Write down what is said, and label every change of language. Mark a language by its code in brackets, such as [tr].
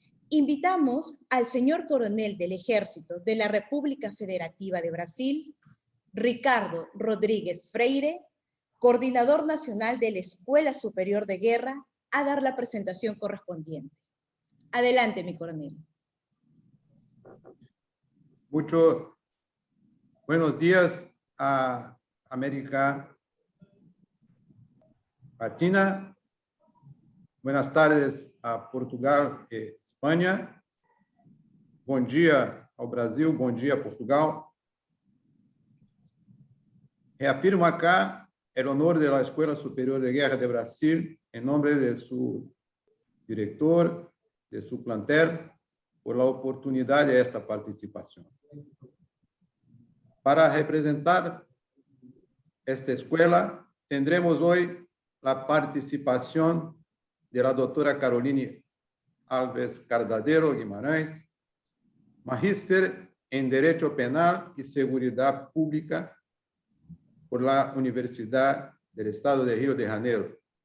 [es] Invitamos al señor coronel del Ejército de la República Federativa de Brasil, Ricardo Rodríguez Freire, coordinador nacional de la Escuela Superior de Guerra, a dar la presentación correspondiente. Adelante, mi coronel. Muchos buenos días a América Latina. Buenas tardes a Portugal e Espanha. [pt] Bom dia ao Brasil, bom dia Portugal. [es] Reafirmo acá el honor de la Escuela Superior de Guerra de Brasil en nombre de su director, de su plantel, por la oportunidad de esta participación. Para representar esta escuela, tendremos hoy la participación de la doctora Caroline Alves Cardadero Guimarães, magíster en Derecho Penal y Seguridad Pública por la Universidad del Estado de Río de Janeiro.